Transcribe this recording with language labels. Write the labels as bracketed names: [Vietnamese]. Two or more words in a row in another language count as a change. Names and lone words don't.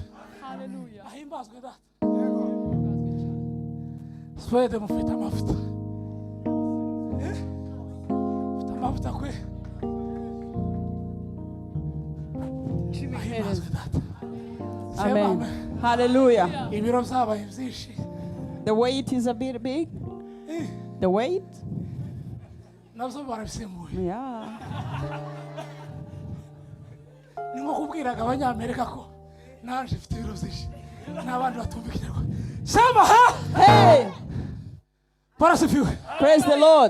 [Kinyarwanda] Haleluya. Ahimbazwe Data. Swede mufite amavuta. Mufite amavuta kwe. Ahimbazwe Data. [English] Amen. Hallelujah. [Kinyarwanda] Ibiro byabaye byinshi. [English] The weight is a bit big. The weight? [Kinyarwanda] Nabyo barabisemuye. [English] Yeah. [Kinyarwanda] Ni nko kubwiraga Abanyamerika ko naje mfite ibiro byinshi n'abandi batumvikira. [Swahili] Sema ha! Hey! [English] Praise the Lord.